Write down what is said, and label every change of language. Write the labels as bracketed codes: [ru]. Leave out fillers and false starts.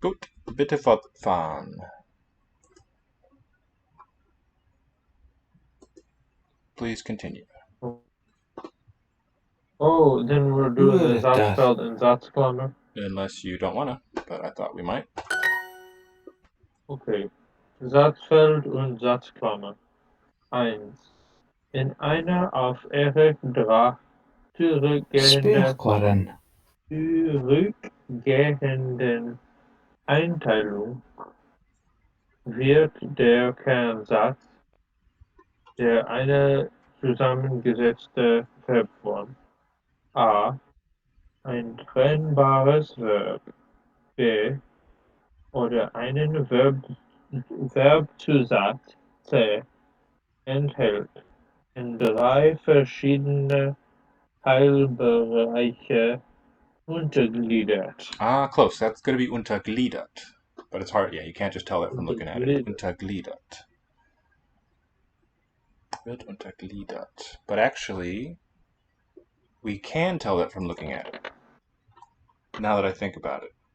[de] Gut, bitte fortfahren. [en] Please continue. Oh, then we're doing the Where that? Satzfeld and Satzklammer. Unless you don't want to, but I thought we might. Okay. [de] Satzfeld und Satzklammer. 1. In einer auf Draht Speelklarren. zurückgehenden Einteilung wird der Kernsatz der eine zusammengesetzte Verbform A ein trennbares Verb, B oder einen Verbzusatz C enthält in 3 verschiedene Teilbereiche untergliedert. [en] Ah, close. That's going to be untergliedert. But it's hard. Yeah, you can't just tell that from looking at it. [de] Untergliedert. Wird untergliedert. [en] But actually, we can tell that from looking at it. Now that I think about it.